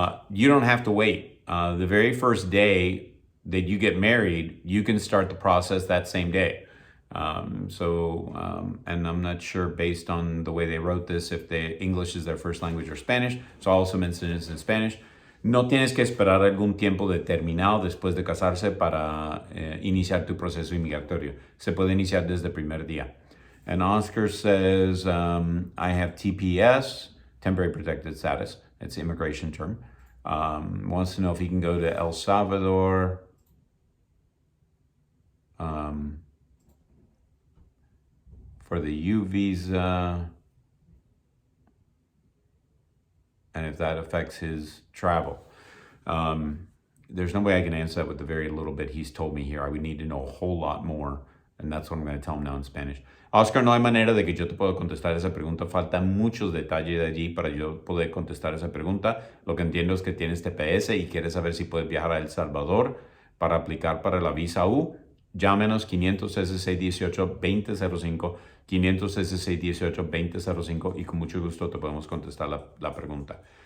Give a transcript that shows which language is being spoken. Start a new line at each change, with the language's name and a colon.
English: You don't have to wait. The very first day that you get married, you can start the process that same day. And I'm not sure based on the way they wrote this, if English is their first language or Spanish. So I'll also mention this in Spanish.
Spanish: No tienes que esperar algún tiempo determinado después de casarse para iniciar tu proceso inmigratorio. Se puede iniciar desde el primer día.
English: And Oscar says, I have TPS, temporary protected status. It's an immigration term. Wants to know if he can go to El Salvador. For the U visa. And if that affects his travel. There's no way I can answer that with the very little bit he's told me here. I would need to know a whole lot more. And that's what I'm going to tell him now in Spanish.
Spanish: Oscar, no hay manera de que yo te pueda contestar esa pregunta. Faltan muchos detalles de allí para yo poder contestar esa pregunta. Lo que entiendo es que tienes TPS y quieres saber si puedes viajar a El Salvador para aplicar para la visa U. Llámenos 500-618-2005, 500-618-2005 y con mucho gusto te podemos contestar la pregunta.